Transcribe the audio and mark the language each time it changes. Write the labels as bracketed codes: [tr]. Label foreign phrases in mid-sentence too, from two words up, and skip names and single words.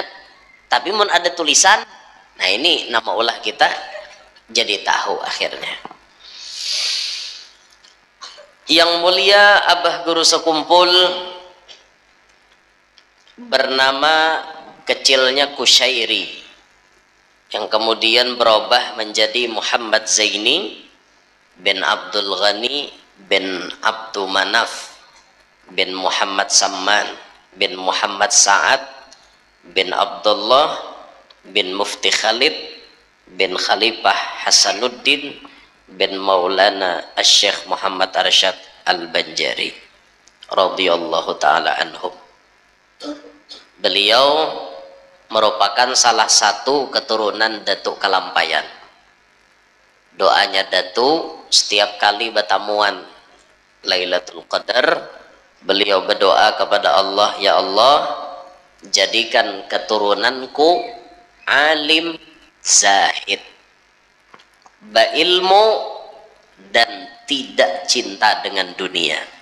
[bjn] Tapi mun ada tulisan, nah ini nama ulah kita jadi tahu akhirnya. [id] Yang mulia Abah Guru sekumpul bernama kecilnya Kusyairi, yang kemudian berubah menjadi Muhammad Zaini bin Abdul Ghani bin Abdul Manaf bin Muhammad Samman bin Muhammad Sa'ad bin Abdullah bin Mufti Khalid bin Khalifah Hasanuddin bin Maulana Asy-Syaikh Muhammad Arsyad Al-Banjari [ar] رضي الله تعالى عنهم. [id] Beliau merupakan salah satu keturunan Datuk Kalampayan. Doanya Datuk setiap kali bertamuan Lailatul Qadar, beliau berdoa kepada Allah, ya Allah, jadikan keturunanku alim zahid, berilmu dan tidak cinta dengan dunia.